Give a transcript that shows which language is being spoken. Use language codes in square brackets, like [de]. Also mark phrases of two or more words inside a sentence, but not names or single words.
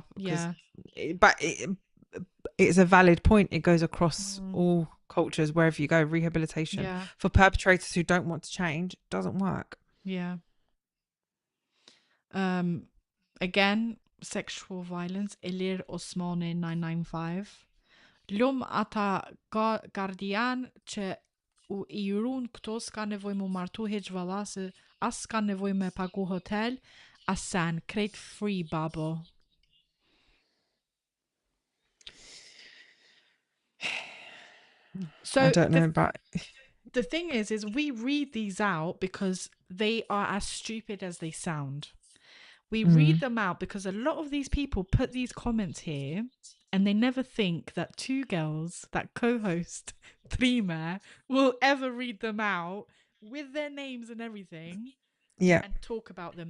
[en] Oh, yeah. It's a valid point. It goes across all cultures, wherever you go. Rehabilitation for perpetrators who don't want to change doesn't work. Yeah. Again, sexual violence. Elir Osmani 995. [sq] Lum ata gardian që I run këto s'ka nevoj mu martu heq valla se as s'ka nevoj me pagu hotel as sen krejt free babo. [en] So I don't know about... The thing is we read these out because they are as stupid as they sound. We read them out because a lot of these people put these comments here and they never think that two girls that co-host Trime will ever read them out with their names and everything and talk about them.